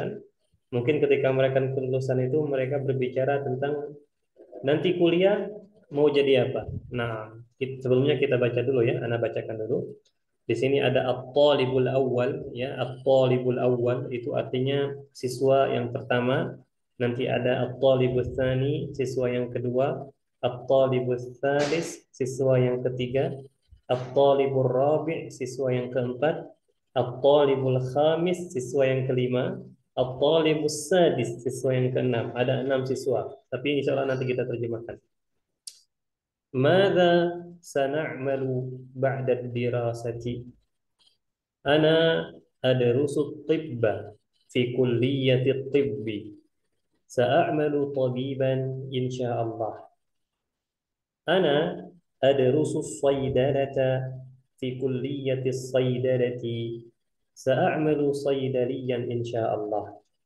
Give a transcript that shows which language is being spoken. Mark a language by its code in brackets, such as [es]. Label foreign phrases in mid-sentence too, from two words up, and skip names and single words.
[id] Mungkin ketika merayakan kelulusan itu mereka berbicara tentang nanti kuliah mau jadi apa. Nah, sebelumnya kita baca dulu ya, Ana bacakan dulu. Di sini ada [ar] الطالب الأول [id] ya, [ar] الطالب الأول [id] itu artinya siswa yang pertama. Nanti ada [ar] الطالب الثاني, [id] siswa yang kedua, [ar] الطالب الثالث, [id] siswa yang ketiga, [ar] الطالب الرابع', [id] siswa yang keempat, [ar] الطالب الخامس, [id] siswa yang kelima, [ar] الطالب السادس, [id] siswa yang keenam. Ada 6 siswa, tapi [ar] إن شاء الله [id] nanti kita terjemahkan. [ar] ماذا سنعمل بعد الدراسة? أنا أدرس الطب. في كلية الطب سأعمل طبيبا إن شاء الله. أنا أدرس الصيدلة في كلية الصيدلة سأعمل صيدليا إن شاء الله.